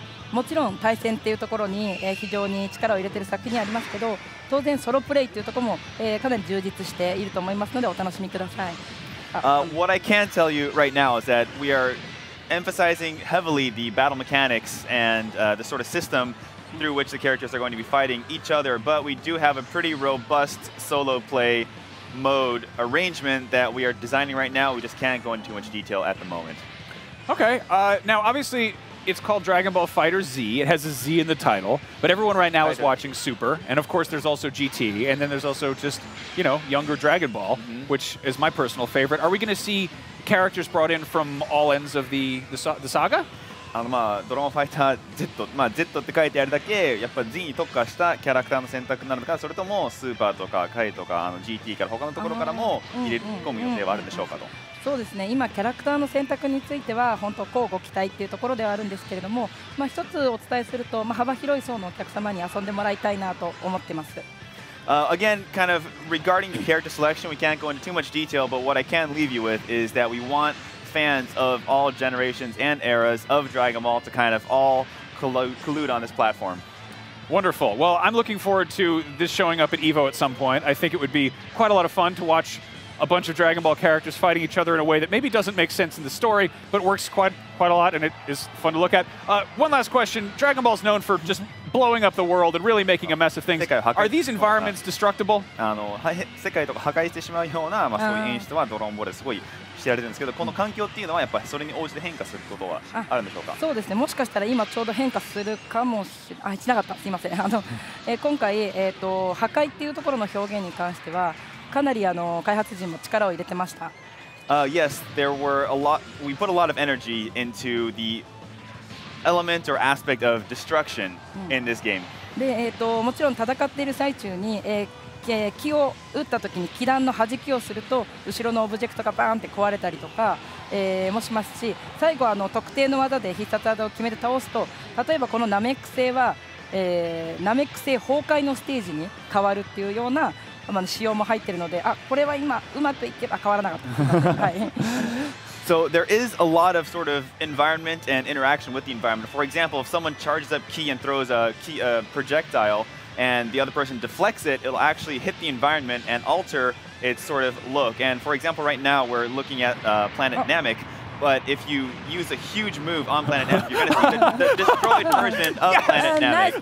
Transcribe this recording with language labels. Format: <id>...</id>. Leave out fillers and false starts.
<ja>もちろん対戦っていうところに、非常に力を入れている作品にありますけど、当然ソロプレイというところも、かなり充実していると思いますのでお楽しみください。</ja> <en>What I can tell you right now is that we are emphasizing heavily the battle mechanics and the sort of system through which the characters are going to be fighting each other, but we do have a pretty robust solo play mode arrangement that we are designing right now. We just can't go into too much detail at the moment. Okay. Now, obviously, it's called Dragon Ball FighterZ. It has a Z in the title, but everyone right now is watching Super, and of course there's also GT, and then there's also just, you know, younger Dragon Ball, which is my personal favorite. Are we going to see characters brought in from all ends of the saga?</en> <ja>まあドラゴンファイター Z、まあ Z って書いてあるだけやっぱ Z に特化したキャラクターの選択になるのか、それともスーパーとかカイとかGT から他のところからも入れ込む予定はあるんでしょうかと。そうですね。今キャラクターの選択については本当交互期待っていうところではあるんですけれども、まあ一つお伝えすると、まあ幅広い層のお客様に遊んでもらいたいなと思ってます。</ja> <en>Again, kind of regarding the character selection, we can't go into too much detail, but what I can leave you with is that we want fans of all generations and eras of Dragon Ball to kind of all collude on this platform. Wonderful. Well, I'm looking forward to this showing up at EVO at some point. I think it would be quite a lot of fun to watch a bunch of Dragon Ball characters fighting each other in a way that maybe doesn't make sense in the story, but works quite a lot, and it is fun to look at. One last question. Dragon Ball's known for just blowing up the world and really making a mess of things. Are these environments destructible?</en> <ja>世界とか破壊してしまうような、まあ、そういう演出はドラゴンボールですごい知られてるんですけど、この環境っていうのはやっぱりそれに応じて変化することはあるんでしょうか。そうですね。もしかしたら今ちょうど変化するかもしなかった。すいません。今回破壊っていうところの表現に関してはかなり開発陣も力を入れてました。</ja> <en>Yes, there were a lot. We put a lot of energy into the element or aspect of destruction in this game.</en> <ja>で、もちろん戦っている最中に、気を打った時に気弾の弾きをすると後ろのオブジェクトがバーンって壊れたりとか、もしますし、最後特定の技で必殺技を決めて倒すと、例えばこのナメック星は、ナメック星崩壊のステージに変わるっていうような仕様も入っているので、これは今うまくいけば変わらなかった。はい。</ja> <en>So there is a lot of sort of environment and interaction with the environment. For example, if someone charges up ki and throws a projectile and the other person deflects it, it'll actually hit the environment and alter its sort of look. And for example, right now we're looking at planet Namek. But if you use a huge move on planet Namek, you're going to see the destroyed version of planet Namek.</en>